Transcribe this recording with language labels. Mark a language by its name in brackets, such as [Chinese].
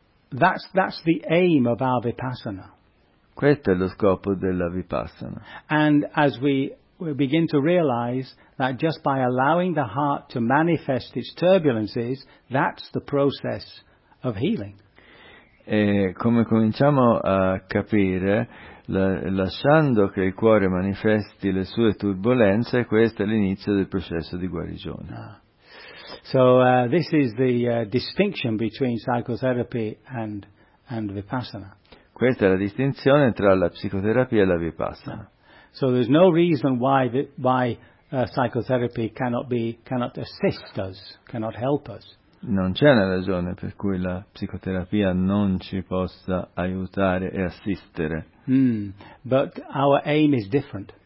[English] that's the aim of our vipassana. [Italian] Questo è lo scopo della vipassana. [English] And as we begin to realize that just by allowing the heart to manifest its turbulences, that's the process of healing. [Italian] E come cominciamo a capire, lasciando che il cuore manifesti le sue turbulenze, questo è l'inizio del processo di guarigione. Ah. [English] So this is the distinction between psychotherapy and vipassana. [Italian] Questa è la distinzione tra la psicoterapia e la vipassana. [English] So there's no reason why psychotherapy cannot assist us, cannot help us. [Italian] Non c'è una ragione per cui la psicoterapia non ci possa aiutare e assistere. [English] Mm, but our aim is different.